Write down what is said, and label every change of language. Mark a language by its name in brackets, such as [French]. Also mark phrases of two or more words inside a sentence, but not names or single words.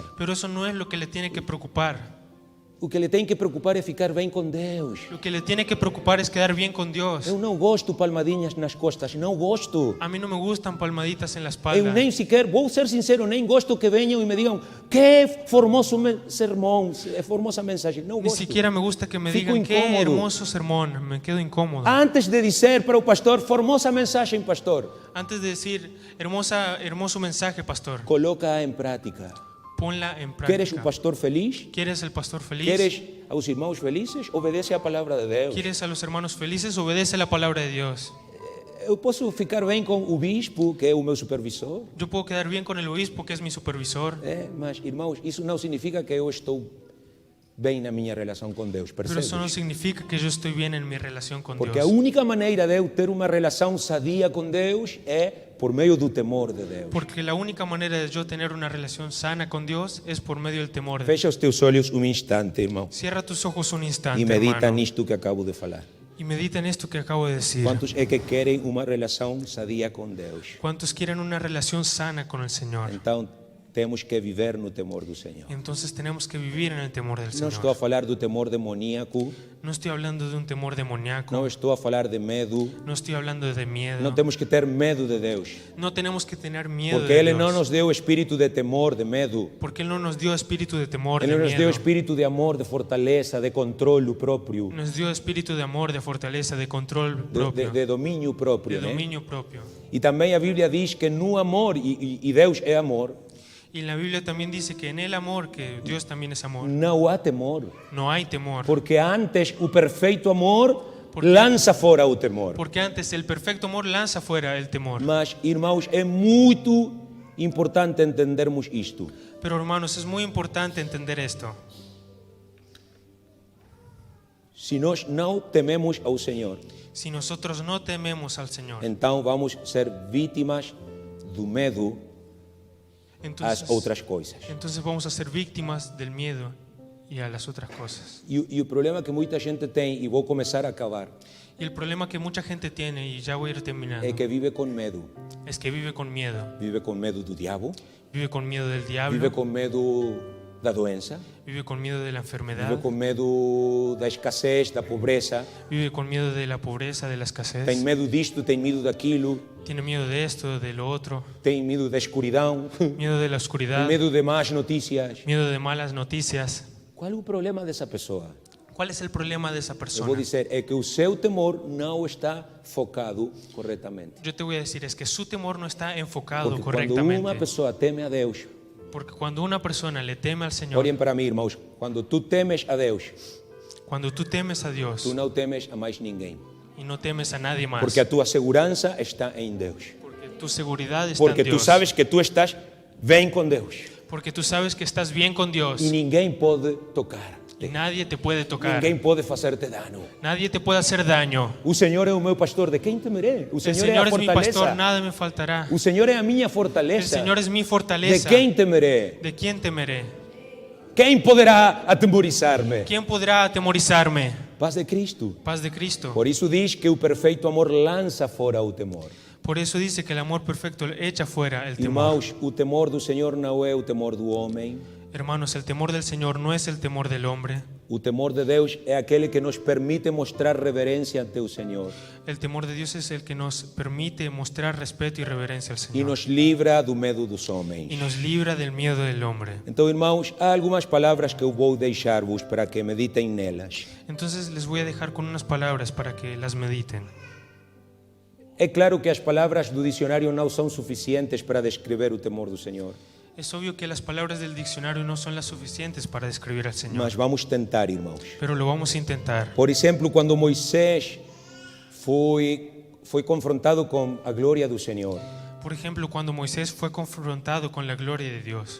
[Spanish] Pero eso no es lo que le tiene que preocupar. [Portuguese] O que lhe tem que preocupar é ficar bem com Deus. [Spanish] Lo que le tiene que preocupar es quedar bien con Dios. [Portuguese] Eu não gosto palmadinhas nas costas, não gosto. [Spanish] A mí no me gustan palmaditas en la [Portuguese] Eu [Spanish] espalda. [Portuguese] nem sequer, vou ser sincero, nem gosto que venham e me digam que formoso sermão, formosa mensagem. Não [Spanish] Ni [Portuguese] gosto. [Spanish] siquiera me gusta que me [Portuguese] Fico [Spanish] digan qué [Portuguese] incómodo. [Spanish] hermoso sermón. Me quedo incómodo. [Portuguese] Antes de dizer para o pastor, formosa mensagem, pastor, [Spanish] Antes de decir hermoso mensaje, pastor, [Portuguese] coloca em prática. [Spanish] ponla en [Portuguese] Queres um [Spanish] práctica. [Portuguese] pastor feliz? [Spanish] ¿Quieres el pastor feliz? [Portuguese] Queres aos irmãos felizes? Obedece à palavra de Deus. [Spanish] ¿Quieres a los hermanos felices? Obedece la palabra de Dios. [Portuguese] Eu posso ficar bem com o bispo, que é o meu supervisor, [Spanish] Yo puedo quedar bien con el obispo, que es mi supervisor, [Portuguese] mas, irmãos, isso não significa que eu estou bem na minha relação com Deus, [Spanish] pero [Portuguese] percebes? [Spanish] eso no significa que yo estoy bien en mi relación con [Portuguese] Porque a [Spanish] Dios. [Portuguese] única maneira de eu ter uma relação sadia com Deus é por meio do temor de Deus. [Spanish] Porque la única manera de yo tener una relación sana con Dios es por medio del temor. [Portuguese] Fecha os teus olhos um instante, irmão, [Spanish] Cierra tus ojos un instante, [Portuguese] e medita [Spanish] hermano, [Portuguese] nisto que acabo de falar. [Spanish] y medita en esto que acabo de decir. [Portuguese] Quantos é que querem uma relação sadia com Deus? [Spanish] ¿Cuántos quieren una relación sana con el Señor? [Portuguese] Então, temos que viver no temor do Senhor. [Spanish] Entonces tenemos que vivir en el temor del [Portuguese] Não estou a [Spanish] Señor. [Portuguese] falar do temor demoníaco, [Spanish] No estoy hablando de un temor demoníaco, [Portuguese] não estou a falar de medo. [Spanish] no estoy hablando de miedo. [Portuguese] Não temos que ter medo de Deus, [Spanish] No tenemos que tener miedo [Portuguese] porque [Spanish] de [Portuguese] Ele [Spanish] Dios, [Portuguese] não nos deu espírito de temor, de medo. [Spanish] porque Él no nos dio espíritu de temor, [Portuguese] Ele [Spanish] de [Portuguese] nos deu [Spanish] miedo. [Portuguese] espírito de amor, de fortaleza, de controle próprio, [Spanish] Nos dio espíritu de amor, de fortaleza, de control [Portuguese] de, [Spanish] propio, [Portuguese] de domínio próprio. [Spanish] de [Portuguese] né? [Spanish] dominio propio. [Portuguese] E também a Bíblia diz que no amor, e Deus é amor, [Spanish] Y la Biblia también dice que en el amor, que Dios también es amor, [Portuguese] não há temor. [Spanish] no hay temor. [Portuguese] Porque antes o perfeito amor [Spanish] Porque- [Portuguese] lança fora o temor. [Spanish] Porque antes el perfecto amor lanza fuera el temor. [Portuguese] Mas, irmãos, é muito importante entendermos isto. [Spanish] Pero hermanos, es muy importante entender esto. [Portuguese] Se nós não tememos ao Senhor, [Spanish] Si nosotros no tememos al Señor, [Portuguese] então vamos ser vítimas do medo às outras coisas. [Spanish] entonces vamos a ser víctimas del miedo y a las otras cosas. [Portuguese] E o problema que muita gente tem, e vou começar a acabar, [Spanish] Y el problema que mucha gente tiene, y ya voy a ir terminando, [Portuguese] é que vive com medo. [Spanish] es que vive con miedo. [Portuguese] Vive com medo do diabo, [Spanish] Vive con miedo del diablo, [Portuguese] vive com medo da doença, [Spanish] vive con miedo de la enfermedad, [Portuguese] vive com medo da escassez, da pobreza, [Spanish] vive con miedo de la pobreza, de la escasez, [Portuguese] tem medo disto, tem medo daquilo, [Spanish] tiene miedo de esto, de lo otro, [Portuguese] tem medo da escuridão, [Spanish] miedo de la [Portuguese] tem [Spanish] oscuridad, [Portuguese] medo de más notícias. [Spanish] miedo de malas noticias. [Portuguese] Qual é o problema dessa pessoa? [Spanish] ¿Cuál es el problema de esa [Portuguese] Eu vou [Spanish] persona? [Portuguese] dizer, é que o seu temor não está focado corretamente. [Spanish] Yo te voy a decir, es que su temor no está enfocado [Portuguese] Porque quando uma [Spanish] correctamente. [Portuguese] pessoa teme a Deus, [Spanish] Porque cuando una persona le teme al Señor, [Portuguese] olhem para mim, irmãos, quando tu temes a Deus, [Spanish] cuando tú temes a Dios [Portuguese] tu não temes a mais ninguém. [Spanish] y no temes a nadie más, [Portuguese] Porque a tua segurança está em Deus. [Spanish] porque tu seguridad está [Portuguese] Porque [Spanish] en [Portuguese] tu [Spanish] Dios, [Portuguese] sabes que tu estás bem com Deus. [Spanish] porque tú sabes que estás bien con Dios [Portuguese] E ninguém pode tocar. [Spanish] y nadie te puede tocar, [Portuguese] Ninguém pode fazer-te dano. [Spanish] nadie te puede hacer daño. [Portuguese] O Senhor é o meu pastor, de quem temerei? O [Spanish] El [Portuguese] Senhor é a [Spanish] Señor es mi pastor, [Portuguese] fortaleza. [Spanish] nada me faltará. [Portuguese] O Senhor é a minha [Spanish] El [Portuguese] fortaleza. [Spanish] Señor es mi [Portuguese] De [Spanish] fortaleza. [Portuguese] quem temerei? [Spanish] ¿De quién temeré? [Portuguese] Quem poderá atemorizar-me? [Spanish] ¿Quién podrá atemorizarme? [Portuguese] Paz de Cristo. [Spanish] Paz de Cristo. [Portuguese] Por isso diz que o perfeito amor lança fora o temor. [Spanish] Por eso dice que el amor perfecto echa fuera el temor. [Portuguese] Irmãos, o temor do Senhor não é o temor do homem. [Spanish] Hermanos, el temor del Señor no es el temor del hombre. [Portuguese] O temor de Deus é aquele que nos permite mostrar reverência ante o Senhor [Spanish] El temor de Dios es el que nos permite mostrar respeto y reverencia al [Portuguese] e [Spanish] Señor [Portuguese] nos livra do medo dos [Spanish] y [Portuguese] homens. [Spanish] nos libra del miedo del hombre. [Portuguese] Então, irmãos, há algumas palavras que eu vou deixar-vos para que meditem nelas. [Spanish] Entonces les voy a dejar con unas palabras para que las mediten. [Portuguese] É claro que as palavras do dicionário não são suficientes para descrever o temor do Senhor, [Spanish] Es obvio que las palabras del diccionario no son las suficientes para describir al Señor, [Portuguese] mas vamos tentar, irmãos. [Spanish] pero lo vamos a intentar. [Portuguese] Por exemplo, quando Moisés foi confrontado com a glória do Senhor, [Spanish] Por ejemplo, cuando Moisés fue confrontado con la gloria de Dios,